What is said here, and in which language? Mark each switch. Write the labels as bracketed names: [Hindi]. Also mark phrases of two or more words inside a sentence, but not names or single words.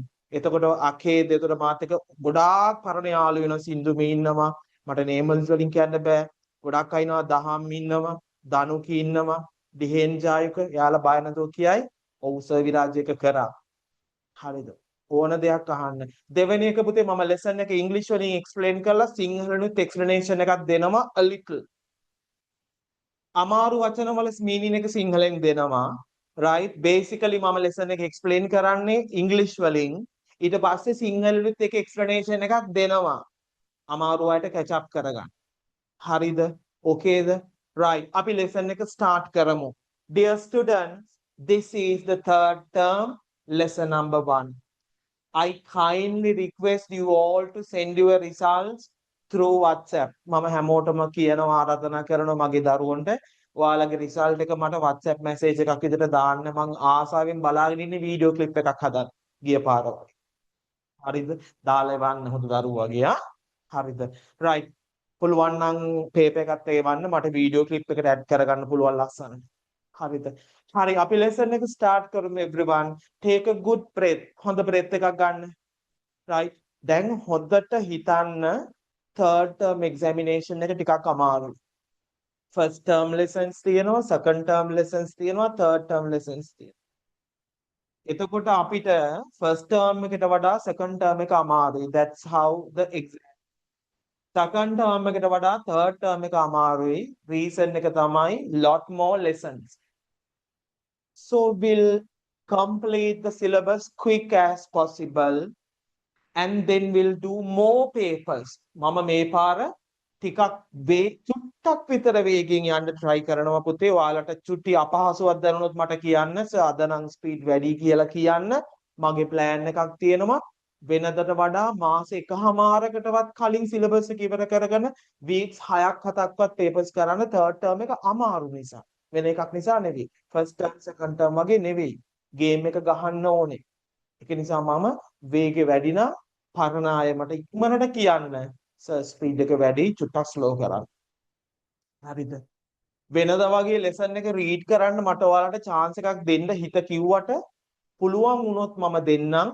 [Sinhala] එතකොට අකේද එතකොට මාත් එක්ක ගොඩාක් පරණ යාළු වෙනවා සින්දුමි ඉන්නවා මට නේමල්ස් වලින් කියන්න බෑ ගොඩක් අය ඉන්නවා දහම් ඉන්නවා දනුකි ඉන්නවා දිහෙන් ජායක යාලා බය නැතුව කියයි ඔව් සර් විරාජ් එක කරා හරිද ඕන දෙයක් අහන්න දෙවෙනි එක පුතේ මම ලෙසන් එක ඉංග්‍රීසි වලින් එක්ස්ප්ලেইন කරලා සිංහලෙනුත් එක්ස්ප්ලනේෂන් එකක් දෙනවා [English] a little [Sinhala] අමාරු වචන වල මීනින් එක සිංහලෙන් දෙනවා right? Basically මම lesson එක explain කරන්නේ English වලින් ඊට පස්සේ සිංහලෙත් එක explanation එකක් දෙනවා අමාරු අයට [English] catch up [Sinhala] කරගන්න. හරිද? okayද? right. අපි lesson එක start කරමු. [English] Dear students, this is the third term lesson number 1. I kindly request you all to send your results through WhatsApp. [Sinhala] මම හැමෝටම කියනවා ආරාධනා කරනවා මගේ දරුවන්ට ඔයාලගේ result එක මට WhatsApp message එකක් විදිහට දාන්න මම ආසාවෙන් බලාගෙන ඉන්නේ [English] video clip [Sinhala] එකක් හදන්න ගිය පාර වගේ. හරිද? දාලා එවන්න හොඳ දරුවාගේ හරිද? right. පුළුවන් නම් paper එකත් එවන්න මට [English] video clip [Sinhala] එකට add කරගන්න පුළුවන් ලස්සනට. හරිද? හරි අපි lesson එක start කරමු [English] everyone. Take a good breath. [Sinhala] හොඳ breath එකක් ගන්න. right. දැන් හොඳට හිතන්න [English] third term examination [Sinhala] එක ටිකක් අමාරුයි. [English] first term lessons [Sinhala] තියෙනවා, [English] second term lessons [Sinhala] තියෙනවා, [English] third term lessons [Sinhala] තියෙනවා. එතකොට අපිට [English] first term [Sinhala] එකට වඩා [English] second term [Sinhala] එක අමාරුයි. [English] That's how the exam. second term [Sinhala] එකට වඩා [English] third term [Sinhala] එක අමාරුයි. reason එක තමයි [English] lot more lessons. So we'll complete the syllabus quick as possible and then we'll do more papers. [Sinhala] මම මේ පාර ටිකක් චුට්ටක් විතර වේගෙන් යන්න try කරනවා පුතේ. ඔයාලට චුට්ටි අපහසුවක් දැනුනොත් මට කියන්න. අද නම් ස්පීඩ් වැඩි කියලා කියන්න. මගේ plan එකක් තියෙනවා. වෙනදට වඩා මාස එකහමාරකටවත් කලින් syllabus එක ඉවර කරගෙන weeks 6ක් 7ක්වත් papers කරන්න [English] third term [Sinhala] එක අමාරු නිසා. වෙන එකක් නිසා නෙවෙයි. [English] first term second term [Sinhala] වගේ නෙවෙයි. game එක ගහන්න ඕනේ. ඒක නිසා මම වේගෙ වැඩි නම් පරණ අය මට ඉක්මනට කියන්න සර් ස්පීඩ් එක වැඩි චුට්ටක් ස්ලෝ කරන්න. හරිද? වෙනද වගේ ලෙසන් එක රීඩ් කරන්න මට ඔයාලට chance එකක් දෙන්න හිත කිව්වට පුළුවන් වුණොත් මම දෙන්නම්.